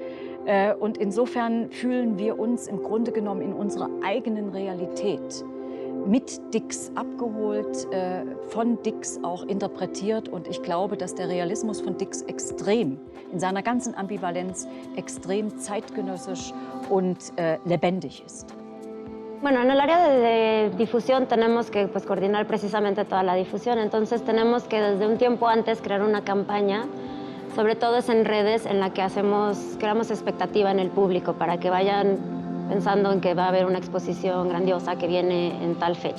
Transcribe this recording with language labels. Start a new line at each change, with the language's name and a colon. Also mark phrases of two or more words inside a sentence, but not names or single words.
German: Und insofern fühlen wir uns im Grunde genommen in unserer eigenen Realität mit Dix abgeholt, von Dix auch interpretiert. Und ich glaube, dass der Realismus von Dix extrem, in seiner ganzen Ambivalenz, extrem zeitgenössisch und lebendig ist.
Spanish: Bueno, en el área de difusión tenemos que coordinar precisamente toda la difusión, entonces tenemos que desde un tiempo antes crear una campaña, sobre todo es en redes en la que creamos expectativa en el público para que vayan pensando en que va a haber una exposición grandiosa que viene en tal fecha.